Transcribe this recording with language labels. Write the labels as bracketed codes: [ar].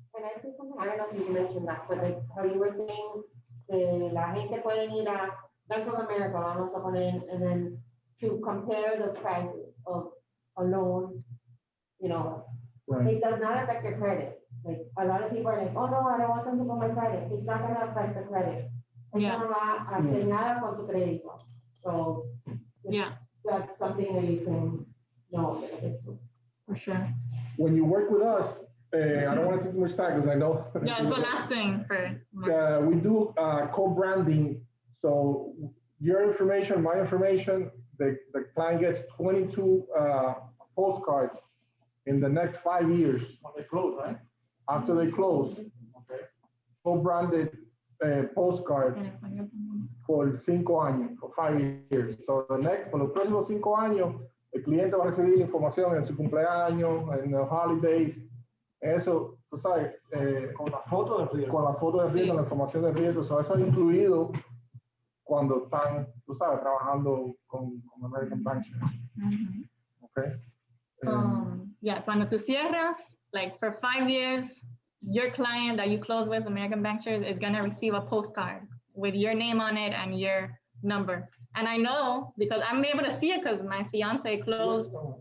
[en] Can I say something? I don't know if you mentioned that, but like how you were saying, [es] la gente puede ir a Bank of America, vamos a poner, [en] and then to compare the price of a loan, Right. it does not affect your credit. Like a lot of people are like, oh no, I don't want them to put my credit. It's not gonna affect the credit. Yeah. [es] Eso no va a hacer nada con tu crédito. [en] So Yeah, that's something that you can know. for sure. When you work with us, I don't want to take too much time because I know. Yeah, it's the last thing for. We do co-branding. So your information, my information, the client gets 22 postcards in the next 5 years. When they close, right? After they close, Okay. co-branded postcard [es] por 5 años, [en] for 5 years. [es] So por los próximos 5 años, el cliente va a recibir información en su cumpleaños, en los holidays. Eso, tú sabes, Con la foto del río. con la foto de riesgo, la información de riesgo. So, eso es incluido cuando están, tú sabes, trabajando con American Bankers. Mhm. [en] Okay. Yeah, [es] cuando tú cierras, [en] like for 5 years, your client that you close with, American Bankers, is gonna receive a postcard with your name on it and your number. And I know because I'm able to see it because my fiance closed